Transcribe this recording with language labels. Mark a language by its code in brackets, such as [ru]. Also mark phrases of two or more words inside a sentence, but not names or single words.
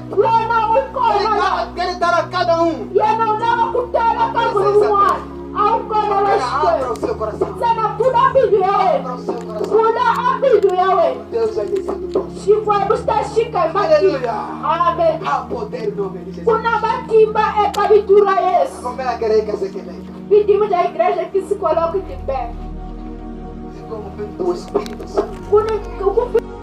[pt] Ele quer dar a cada um. Abra o seu coração. Abra o seu coração. Deus vai descer do céu. Aleluia. Amen. Há poder no nome de Jesus. [ts] Kuna matimba ekabitura Yesu. [pt] Como é a igreja que se quer? Pedimos da igreja que se coloque de pé. Como vem do Espírito Santo. [ts] Kuna